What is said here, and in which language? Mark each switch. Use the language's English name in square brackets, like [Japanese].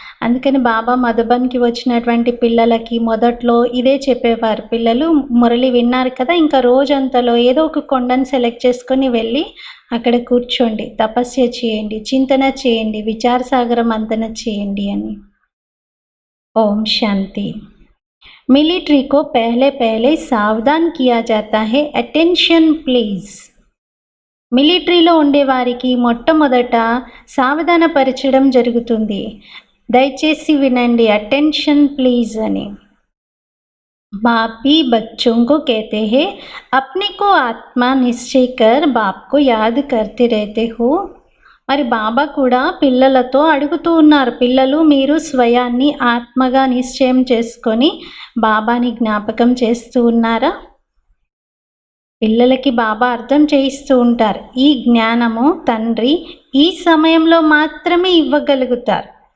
[Telugu] అందుకని బాబా మధుబన్కి వచ్చినటువంటి పిల్లలకి మొదట్లో ఇదే చెప్పేవారు. పిల్లలు మురళి విన్నారు కదా, ఇంకా రోజంతలో ఏదో ఒక కొండను సెలెక్ట్ చేసుకొని వెళ్ళి అక్కడ కూర్చోండి, తపస్య చేయండి, చింతన చేయండి, విచార సాగర మంతన చేయండి అని. ఓం శాంతి. [Hindi] मिलिट्री को पहले पहले सावधान किया जाता है. [English] Attention please. [Telugu] మిలిటరీలో ఉండేవారికి మొట్టమొదట సావధానపరచడం జరుగుతుంది. దయచేసి వినండి, [English] attention please [Telugu] అని. [Hindi] बाप भी बच्चों को कहते हैं अपने को आत्मा निश्चय कर बाप को याद करते रहते हो. [Telugu] మరి బాబా కూడా పిల్లలతో అడుగుతూ ఉన్నారు, పిల్లలు మీరు స్వయాన్ని ఆత్మగా నిశ్చయం చేసుకొని బాబాని జ్ఞాపకం చేస్తూ ఉన్నారా? పిల్లలకి బాబా అర్థం చేయిస్తూ ఉంటారు. ఈ జ్ఞానము తండ్రి ఈ సమయంలో మాత్రమే ఇవ్వగలుగుతారు.